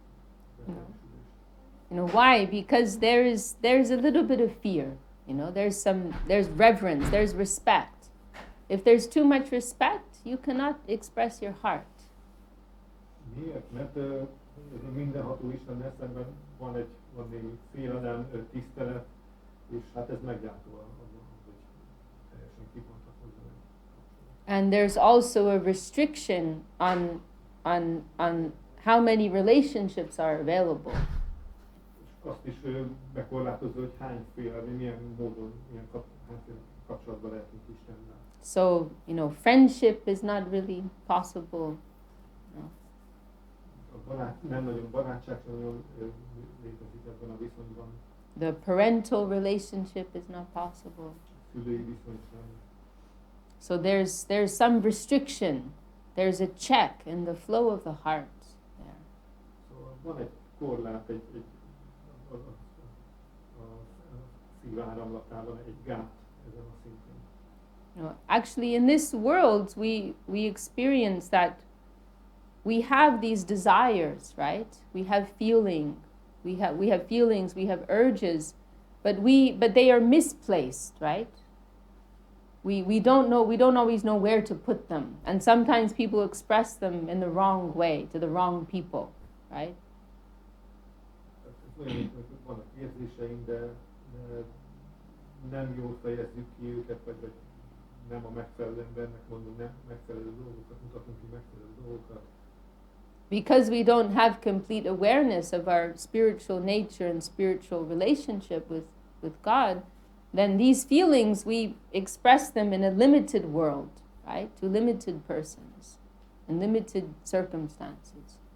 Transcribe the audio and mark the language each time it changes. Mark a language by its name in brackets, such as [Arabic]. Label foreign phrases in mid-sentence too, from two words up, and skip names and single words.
[English] Why? Because there's a little bit of fear. There's reverence, there's respect. If there's too much respect, you cannot express your heart. [Hungarian] Miért? Mert mindenható Istennel szemben van némi félelem, tisztelet, és hát ez meggátol abban, hogy teljesen kibontakozzon. [English] And there's also a restriction on how many relationships are available. [Hungarian] És azt is bekorlátozza, hogy hányféle, milyen módon, hányféle kapcsolatban lehetünk Istennel. [English] So, friendship is not really possible. [Hungarian] Nem nagyon barátság, sem nagyon létezik ebben a viszonyban. [English] The parental relationship is not possible. [Hungarian] Szülői viszony sem. [English] So there's some restriction. There's a check in the flow of the heart there. [Hungarian] Szóval van egy korlát, a szív áramlatában egy gát ezen a szinten. [English] Actually, in this world, we experience that we have these desires, right? We have feeling, we have feelings, we have urges, but they are misplaced, right? We don't always know where to put them, and sometimes people express them in the wrong way to the wrong people, right? [Hungarian] Vannak érzéseink, de nem jól fejezzük ki őket, vagy nem a megfelelő embernek mondunk, nem megfelelő dolgokat, mutatunk ki megfelelő dolgokat. [English] Because we don't have complete awareness of our spiritual nature and spiritual relationship with God, then these feelings, we express them in a limited world, right? To limited persons, in limited circumstances.